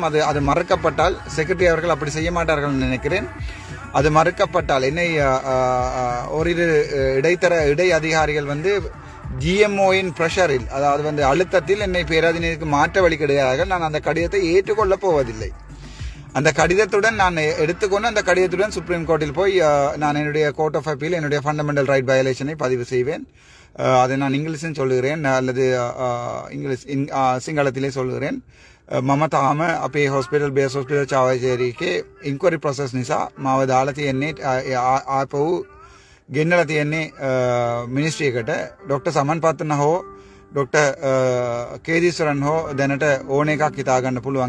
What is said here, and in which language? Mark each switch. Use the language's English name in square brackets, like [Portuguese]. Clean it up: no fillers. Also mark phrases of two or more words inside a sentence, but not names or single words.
[Tamil] அது மறுக்கப்பட்டால், செக்ரட்டரி அவர்கள் அப்படி செய்ய மாட்டார்கள் நினைக்கிறேன், அது மறுக்கப்பட்டால் என்னை ஓரிரு இடை அதிகாரிகள் வந்து [English] GMO pressure, [Tamil] அதாவது வந்து அழுத்தத்தில் என்னை பேராதீனத்துக்கு மாற்ற வழி கிடையார்கள். நான் அந்த கடிதத்தை ஏற்றுக்கொள்ளப் போவதில்லை. அந்த கடிதத்துடன் நான் எடுத்துக்கொண்டு அந்த கடிதத்துடன் சுப்ரீம் கோர்ட்டில் போய் நான் என்னுடைய கோர்ட் ஆஃப் அப்பீல் என்னுடைய [English] fundamental right violation [Tamil] பதிவு செய்வேன். அதை நான் இங்கிலீஷும் சொல்லுகிறேன் அல்லது சிங்களத்திலே சொல்லுகிறேன். [Sinhala] මම තාම අපේ [English] hospital base hospital [Sinhala] චාවචේරිකේ [English] inquiry process [Sinhala] නිසා මාව දාලා තියෙන්නේ ආපහු ගෙන්නලා තියෙන්නේ මිනිස්ට්‍රි එකට. ડોક્ટર සමන් පත්‍රන හෝ ડોક્ટર කේදීස්වරන් හෝ දැනට ඕන එකක් හිතා ගන්න පුළුවන්.